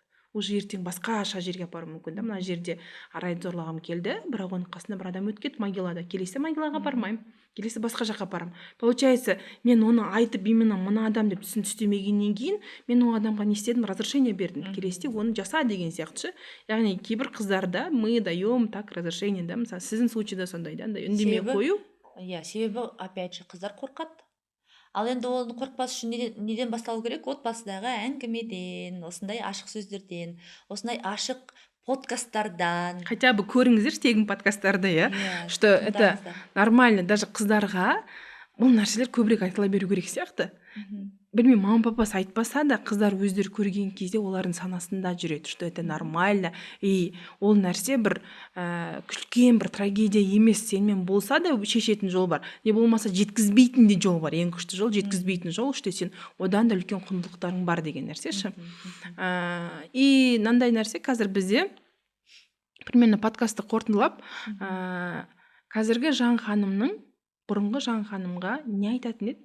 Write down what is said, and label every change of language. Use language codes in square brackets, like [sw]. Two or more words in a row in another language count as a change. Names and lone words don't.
[kk] Уже ертең басқаша жерге апаруы мүмкін да. Мына жерде Арайды зорлағым келді, бірақ оның қасында бір адам өтіп кетті могилада. Келесі могилаға бармаймын. Келесі басқа жаққа апарамын. Получается, мен оны айтып именно мына адам деп түстемегеннен кейін, мен ол адамға не істедім, разрешение бердім. Келесіде оны жаса деген сияқты. Яғни кейбір қыздарда [ru] мы даем так разрешение, [kk] да, мысалы сіздің случайда сондай да, үндемей қою. Иә, себебі [ru] опять же [kk] қыздар қорқады. Ал енді оны қорықпас үшін неден басталу керек? Отбасыдағы әңгімеден, осындай ашық сөздерден, осындай ашық подкасттардан. [ru] Хотя бы [kk] көріңіздер тегін подкасттарды, [ru] что это нормально, даже [kk] қыздарға бұл нәрселер көбірек айтыла беру керек сияқты. Білмеймін, мама папасы айтпаса да, қыздар өздері көрген кезде олардың санасында жүреді, [ru] что это нормально. [kk] И ол нәрсе бір күлкен бір трагедия емес, сенімен болса да шешетін жол бар. Не болмаса жеткізбейтін де жол бар. Ең күшті жол жеткізбейтін жол, что сен одан да үлкен құндылықтарың бар деген нәрсе ше. И мынандай нәрсе қазір бізде примерно подкастты қорытындылап, қазіргі Жан ханымның бұрынғы Жан ханымға не айтатын еді?